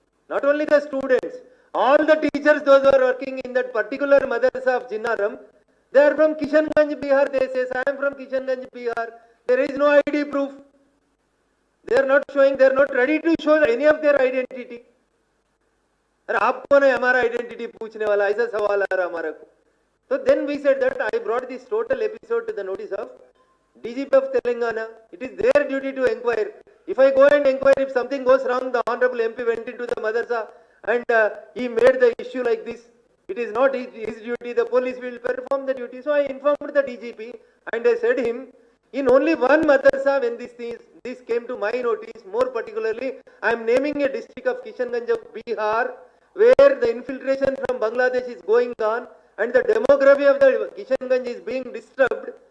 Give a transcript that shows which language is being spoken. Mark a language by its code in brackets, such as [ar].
[en] Not only the students, all the teachers, those who are working in that particular madrasa of Jinnaram, they are from Kishanganj, Bihar. They say, I am from Kishanganj, Bihar. There is no ID proof. They are not showing, they are not ready to show any of their identity. [hi] अरे आप कौन है हमारा identity पूछने वाला, ऐसा सवाल आ रहा हमारा को. [en] So then we said that I brought this total episode to the notice of DGP of Telangana. It is their duty to inquire. If I go and inquire, if something goes wrong, the Honorable MP went into the madrasa and he made the issue like this. It is not his duty, the police will perform the duty. So I informed the DGP and I said him, in only one madrasa when this came to my notice, more particularly, I am naming a district of Kishanganj of Bihar, where the infiltration from Bangladesh is going on and the demography of the Kishanganj is being disturbed.